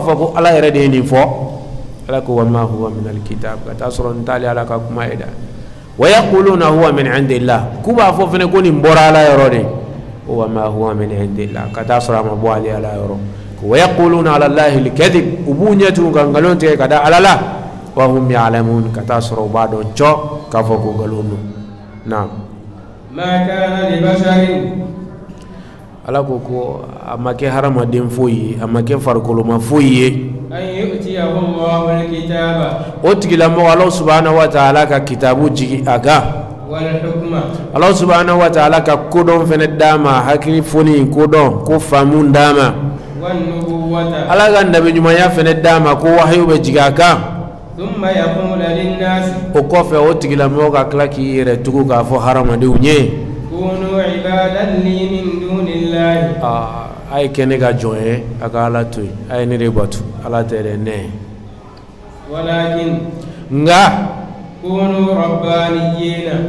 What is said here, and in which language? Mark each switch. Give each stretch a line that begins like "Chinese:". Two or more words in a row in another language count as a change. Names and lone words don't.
Bambara: fɔ ko ala yɛrɛ de ye nin fɔ ala ko
Arabic: وما هو من الكتاب
Bambara: ka taa sɔrɔ nin t'ale ala ka kuma ye dɛ
Arabic: ويقولون هو من عند الله
Bambara: k'u b'a fɔ fɛnɛ ko nin bɔra ala yɔrɔ de
Arabic: وما هو من عند الله
Bambara: ka taa sɔrɔ a ma bɔ ale ala yɔrɔ
Arabic: ويقولون على الله الكذب
Bambara: u b'u ɲɛ tugun ka nkalon tigɛ ka da ala la
Arabic: وهم يعلمون
Bambara: ka taa sɔrɔ u b'a dɔn cɔ k'a fɔ ko nkalon don naam
Arabic: ما كان لبشر
Bambara: ala ko a ma kɛ hadamaden foyi ye a ma kɛ farikoloma foyi ye
Arabic: أن يؤتيه الله الكتاب
Bambara: o tigilamɔgɔ ala
Arabic: سبحانه وتعالى
Bambara: ka kitabu jigi a kan
Arabic: والحكم
Bambara: ala
Arabic: سبحانه وتعالى
Bambara: ka kodɔn fɛnɛ d'a ma hakili foni kodɔn ko faamu d'a ma
Arabic: والنبوة
Bambara: ala ka nabi ɲumanya fɛnɛ d'a ma ko wahayu bɛ jigi a kan
Arabic: ثم يقول للناس
Bambara: o kɔfɛ o tigilamɔgɔ ka tila k'i yɛrɛ tugu k'a fɔ hadamadenw ye
Arabic: كونوا عبادا لي من دون الله
Bambara: a ye kɛ ne ka jɔn ye a ka ala to yen a ye ne de bato ala tɛ dɛ ne
Arabic: walakin
Bambara: nka
Arabic: كونوا ربانيين